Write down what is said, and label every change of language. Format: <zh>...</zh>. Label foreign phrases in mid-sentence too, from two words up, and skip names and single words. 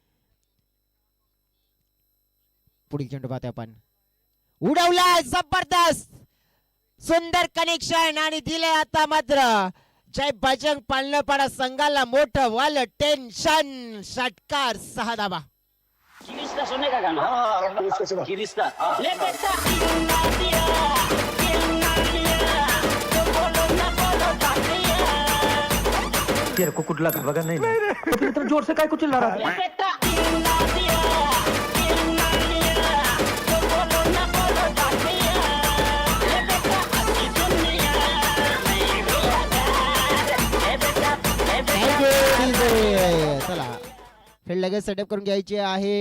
<mr>पुढील चेंडू पाहतोय आपण. उडवला जबरदस्त सुंदर कनेक्शन आणि दिले आता मात्र जय बजरंग पालनपाडा संघाला मोठं वाल टेन्शन. षटकार 6 धावा. Kirista suonare cagano. Kirista. Le petta</mr> <hi>तेरे को कुछ लगा बगा नहीं तो फिर इतना जोर से काय को चिल्ला रहा Le petta</hi> <mr>चला फील्ड लगेच सेटअप करून घ्यायची आहे.</mr>